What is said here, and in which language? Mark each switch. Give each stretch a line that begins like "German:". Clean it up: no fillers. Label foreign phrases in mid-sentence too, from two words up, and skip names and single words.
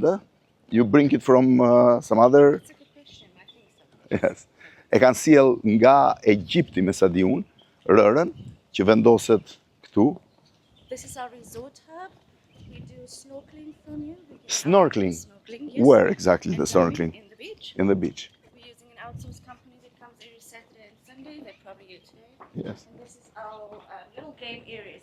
English: You bring it from some other. That's a good question. I think so. Yes.
Albanian: E kanë sjell nga Egjipti, me sa di unë, rërën që vendoset këtu.
English: This is our resort hub. We do snorkeling from here. We get Snorkeling? Snorkeling, yes. Where exactly the And snorkeling? In the beach. In the beach. We're using an outsourced company that comes every Saturday and Sunday. They probably you today. Yes. And this is our little game area.